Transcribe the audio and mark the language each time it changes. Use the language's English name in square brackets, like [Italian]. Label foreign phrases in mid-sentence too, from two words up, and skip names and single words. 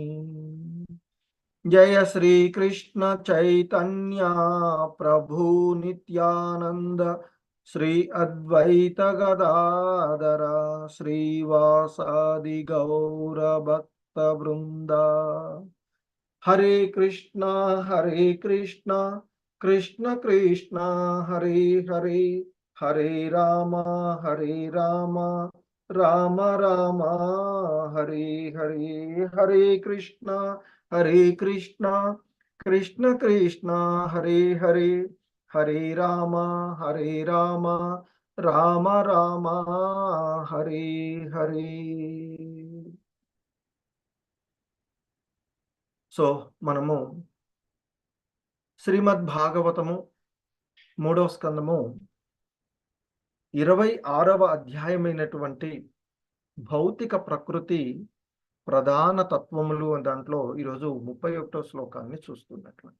[Sanskrit] జయ శ్రీ కృష్ణ చైతన్య ప్రభు నిత్యానంద శ్రీ అద్వైత గదాధర శ్రీవాసాది గౌర భక్త బృంద. హరే కృష్ణ కృష్ణ కృష్ణ హరే హరే హరే రామ రామ రామ హరే హరే. హరే కృష్ణ కృష్ణ కృష్ణ హరే హరే హరే రామ రామ రామ హరే హరే. [Telugu] సో మనము శ్రీమద్ భాగవతము 3వ స్కందము 26వ అధ్యాయమైనటువంటి భౌతిక ప్రకృతి ప్రధాన తత్వములు అనే దాంట్లో ఈరోజు 31వ శ్లోకాన్ని చూస్తున్నటువంటి.